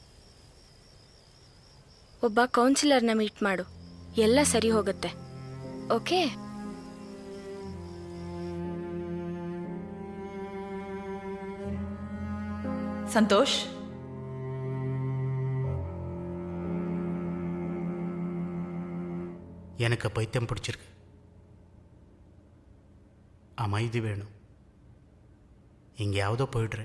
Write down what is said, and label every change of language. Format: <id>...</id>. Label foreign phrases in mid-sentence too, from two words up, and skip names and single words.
<kn>ಒಬ್ಬ ಕೌನ್ಸಿಲರ್ನ ಮೀಟ್ ಮಾಡು, ಎಲ್ಲ ಸರಿ ಹೋಗುತ್ತೆ. ಓಕೆ?</kn> <ta>சந்தோஷ், எனக்கு பைத்தியம் பிடிச்சிருக்கு. அமைதி வேணும். எங்கேயாவதோ போயிடுறேன்.</ta>